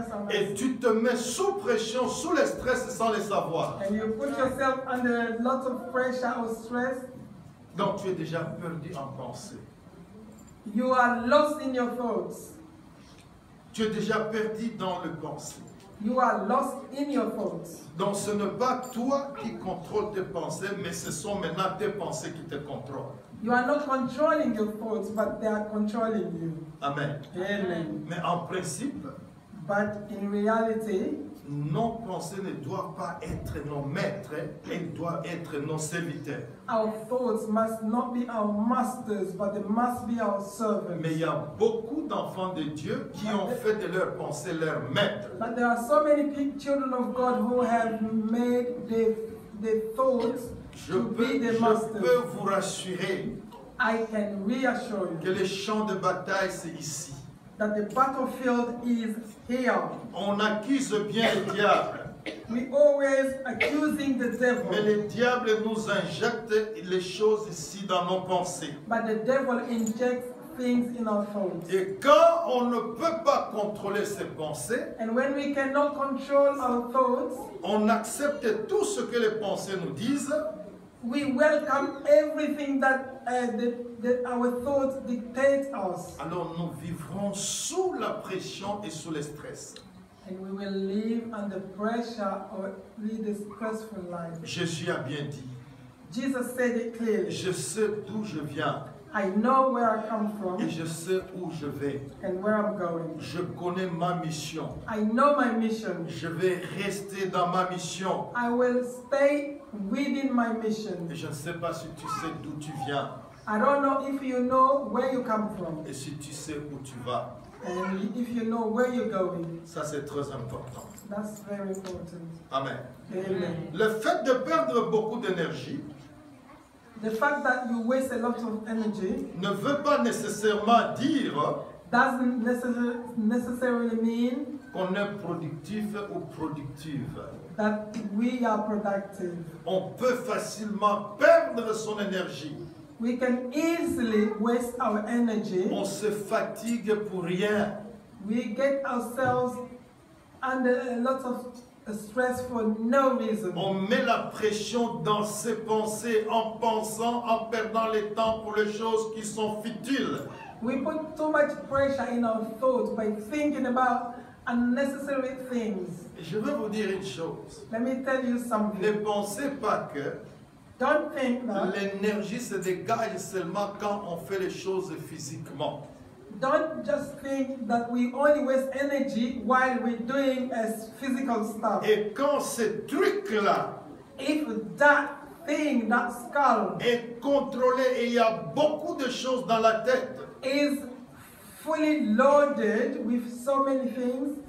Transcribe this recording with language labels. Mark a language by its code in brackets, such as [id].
[fr] Et tu te mets sous pression, sous le stress sans le savoir. [en] And you put yourself under a lot of pressure or stress. [fr] Donc, tu es déjà perdu en pensée. [en] You are lost in your thoughts. [fr] Tu es déjà perdu dans le pensée. [en] You are lost in your thoughts. [fr] Donc, ce n'est pas toi qui contrôles tes pensées, mais ce sont maintenant tes pensées qui te contrôlent. [en] You are not controlling your thoughts, but they are controlling you. Amen. Amen. [fr] Mais en principe, [en] But in reality, [fr] nos pensées ne doivent pas être nos maîtres, elles doivent être nos serviteurs. [en] our thoughts must not be our masters, but they must be our servants. [fr] Mais il y a beaucoup d'enfants de Dieu qui ont fait de leurs pensées leurs maîtres. [en] But there are so many children of God who have made their thoughts [fr] Je [en] to be their masters. [fr] peux vous rassurer [en] I can reassure [fr] que [en] you [fr] le champ de bataille, c'est ici. [en] that the battlefield is here. [fr] On accuse bien le diable, [en] We always accusing the [fr] mais [en] devil, [fr] le diable nous injecte les choses ici dans nos pensées. [en] but the devil injects things in our thoughts. [fr] Et quand on ne peut pas contrôler ses pensées, [en] And when we cannot control our thoughts, [fr] on accepte tout ce que les pensées nous disent, [en] we welcome everything that our thoughts dictate us. [fr] alors nous vivrons sous la pression et sous le stress. [en] And we will live under pressure or lead a stressful life. [fr] Jésus a bien dit, [en] Jesus said it clearly. [fr] je sais d'où je viens [en] I know where I come from [fr] et je sais où je vais. [en] and where I'm going. [fr] Je connais ma mission. [en] I know my mission. [fr] Je vais rester dans ma mission. [en] I will stay within my mission. [fr] Et je ne sais pas si tu sais d'où tu viens [en] I don't know if you know where you come from [fr] et si tu sais où tu vas. [en] and if you know where you're going. [fr] Ça, c'est très important. [en] That's very important. Amen. Amen. [fr] Le fait de perdre beaucoup d'énergie [en] The fact that you waste a lot of energy [fr] ne veut pas nécessairement dire [en] doesn't necessarily mean [fr] qu'on est productif ou productive. [en] that we are productive. [fr] On peut facilement perdre son énergie. [en] We can easily waste our energy. [fr] On se fatigue pour rien. [en] We get ourselves under a lot of stress for no reason. [fr] On met la pression dans ses pensées en pensant, en perdant le temps pour les choses qui sont futiles. [en] We put too much pressure in our thoughts by thinking about unnecessary things. [fr] Et je veux vous dire une chose. [en] Let me tell you [fr] Ne [en] something. [fr] pensez pas que [en] Don't think that. [fr] l'énergie se dégage seulement quand on fait les choses physiquement. [en] Don't just think that we only waste energy while we're doing physical stuff. [fr] Et quand ce truc-là [en] If that thing, that skull, [fr] est contrôlé et il y a beaucoup de choses dans la tête, [en] is fully loaded with so many things,